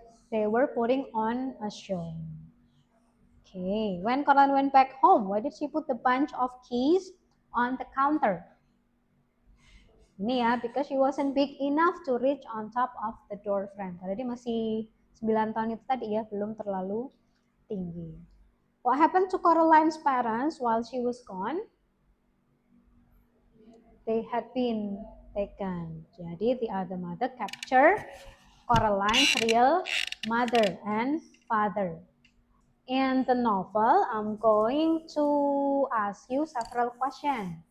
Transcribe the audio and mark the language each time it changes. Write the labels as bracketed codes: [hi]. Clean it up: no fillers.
[en] They were putting on a show. Okay, when Coraline went back home, why did she put the bunch of keys on the counter? [id] Ini ya, [en] because she wasn't big enough to reach on top of the door frame. [id] Karena dia masih 9 tahun itu tadi ya, belum terlalu tinggi. [en] What happened to Coraline's parents while she was gone? They had been taken. [id] Jadi [en] the other mother captured Coraline's real mother and father. In the novel, I'm going to ask you several questions.